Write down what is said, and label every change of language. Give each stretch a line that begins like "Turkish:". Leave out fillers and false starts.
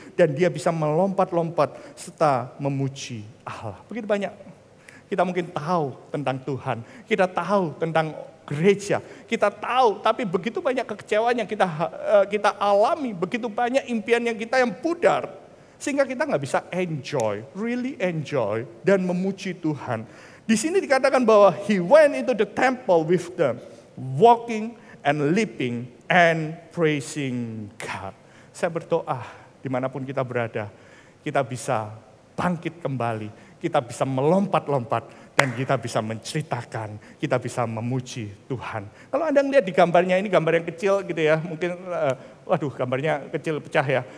Indonesian: Dan dia bisa melompat-lompat serta memuji Allah. Begitu banyak kita mungkin tahu tentang Tuhan. Kita tahu tentang gereja. Kita tahu, tapi begitu banyak kekecewaan yang kita alami, begitu banyak impian yang kita yang pudar, sehingga kita nggak bisa
English: really enjoy
Indonesian: dan memuji Tuhan. Di sini dikatakan bahwa
English: he went into the temple with them, walking and leaping and praising God.
Indonesian: Saya berdoa dimanapun kita berada, kita bisa bangkit kembali, kita bisa melompat-lompat, dan kita bisa menceritakan, kita bisa memuji Tuhan. Kalau Anda lihat di gambarnya, ini gambar yang kecil gitu ya, mungkin, gambarnya kecil pecah ya.